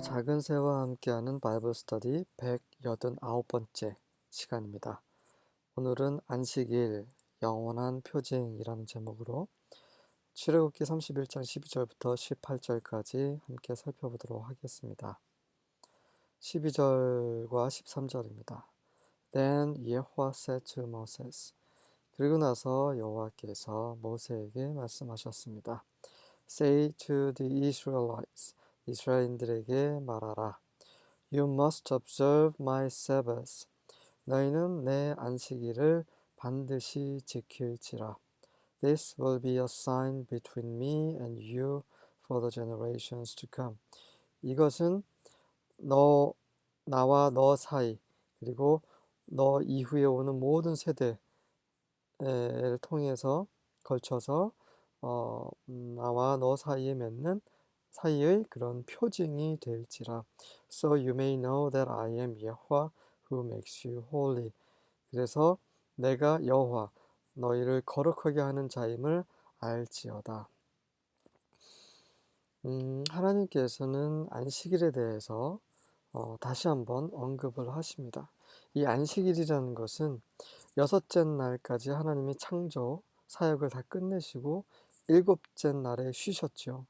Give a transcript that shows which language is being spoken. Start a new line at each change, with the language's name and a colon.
Korean: 작은 새와 함께하는 바이블 스터디 189번째 시간입니다. 오늘은 안식일 영원한 표징이라는 제목으로 출애굽기 31장 12절부터 18절까지 함께 살펴보도록 하겠습니다. 12절과 13절입니다.
English: Then Yehovah said to Moses.
Korean: 그리고 나서 여호와께서 모세에게 말씀하셨습니다.
English: Say to the Israelites.
Korean: 이스라엘인들에게 말하라.
English: You must observe my Sabbath.
Korean: 너희는 내 안식일을 반드시 지킬지라.
English: This will be a sign between me and you for the generations to come.
Korean: 이것은 나와 너 사이, 그리고 너 이후에 오는 모든 세대를 통해서 걸쳐서 나와 너 사이에 맺는 사이의 그런 표징이 될지라.
English: So you may know that I am Yahweh who makes you holy.
Korean: 그래서 내가 여호와 너희를 거룩하게 하는 자임을 알지어다. 하나님께서는 안식일에 대해서 다시 한번 언급을 하십니다. 이 안식일이라는 것은 여섯째 날까지 하나님이 창조 사역을 다 끝내시고 일곱째 날에 쉬셨죠.